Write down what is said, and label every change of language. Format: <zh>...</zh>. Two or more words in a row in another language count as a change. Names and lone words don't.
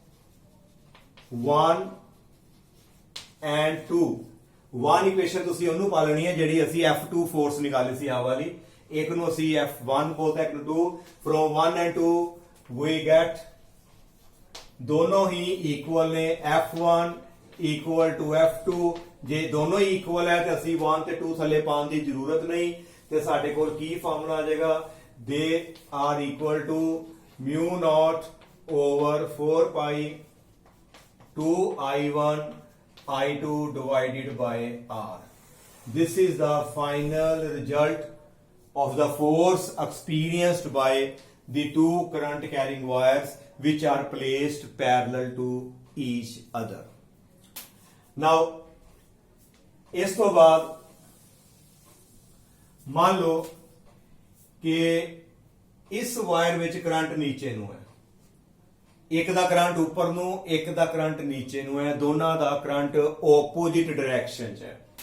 <pa>1 ਐਂਡ 2 1 ਇਕੁਏਸ਼ਨ ਤੁਸੀਂ ਉਹਨੂੰ ਪਾ ਲੈਣੀ ਹੈ ਜਿਹੜੀ ਅਸੀਂ F2 ਫੋਰਸ ਨਿਕਾਲੀ ਸੀ ਆ ਵਾਲੀ ਇੱਕ ਨੂੰ ਅਸੀਂ F1 ਬੋਲਦੇ ਇੱਕ ਨੂੰ 2</pa> <en>from 1 and 2 we get</en> <pa>ਦੋਨੋਂ ਹੀ ਇਕੁਅਲ ਨੇ F1</pa> <en>equal to</en> <pa>F2 ਜੇ ਦੋਨੋਂ ਹੀ ਇਕੁਅਲ ਹੈ ਤੇ ਅਸੀਂ 1 ਤੇ 2 ਥੱਲੇ ਪਾਉਣ ਦੀ ਜ਼ਰੂਰਤ ਨਹੀਂ ਤੇ ਸਾਡੇ ਕੋਲ ਕੀ ਫਾਰਮੂਲਾ ਆ ਜਾਏਗਾ</pa> <en>they are equal to mu naught over 4 pi 2I1 I2 divided by R. This is the final result of the force experienced by the two current carrying wires which are placed parallel to each other.</en> <pa>Now ਇਸ ਤੋਂ ਬਾਅਦ ਮੰਨ ਲਓ ਕਿ ਇਸ ਵਾਇਰ ਵਿੱਚ ਕਰੰਟ ਨੀਚੇ ਨੂੰ ਹੈ ਇੱਕ ਦਾ ਕਰੰਟ ਉੱਪਰ ਨੂੰ ਇੱਕ ਦਾ ਕਰੰਟ ਨੀਚੇ ਨੂੰ ਹੈ ਦੋਨਾਂ ਦਾ ਕਰੰਟ</pa> <en>opposite direction</en> <pa>'ਚ ਹੈ</pa>